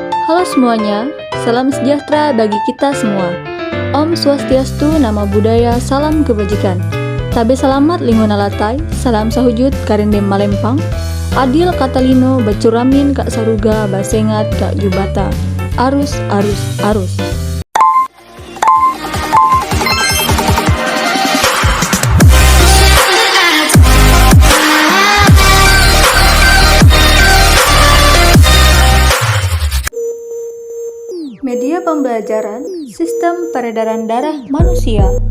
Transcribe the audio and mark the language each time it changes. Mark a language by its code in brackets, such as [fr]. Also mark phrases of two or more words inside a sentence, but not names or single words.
[id] Halo semuanya, salam sejahtera bagi kita semua. [sa] Om Swastiastu, [pi] Namo Buddhaya, [id] salam kebajikan. [nij] Tabe salamat linguna latai, salam sahujud karindem malempang. [knx] Adil katalino bacuramin kak saruga basengat kak jubata. Arus, arus, arus. [id] Media pembelajaran sistem peredaran darah manusia.